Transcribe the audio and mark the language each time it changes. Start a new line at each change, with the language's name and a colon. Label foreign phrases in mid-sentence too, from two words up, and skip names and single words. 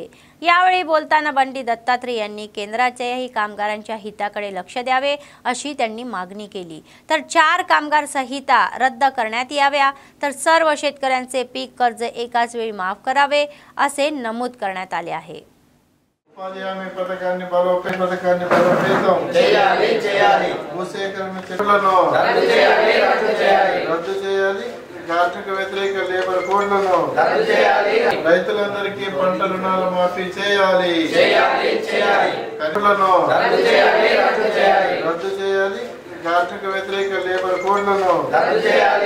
Marathi: यावेळी बोलताना बंडी दत्तात्रय यांनी केंद्राच्याही कामगारांच्या हिताकडे लक्ष द्यावे अशी त्यांनी मागणी केली। तर 4 कामगार संहिता रद्द करण्यात याव्या, तर सर्व शेतकऱ्यांचे पीक कर्ज एकाच वेळी माफ करावे असे नमूद करण्यात आले आहे।
Telugu: ఉపాధి హామీ పథకాన్ని బలోపేతం చేయాలి భూసేకరణ చర్యలను రద్దు చేయాలి కార్మిక వ్యతిరేక
English: labour codes
Telugu: రద్దు చేయాలి రైతులందరికీ పంట రుణాల మాఫీ చేయాలి ఖర్చులను రద్దు చేయాలి కార్మిక వ్యతిరేక
English: labour codes
Telugu: రద్దు చేయాలి।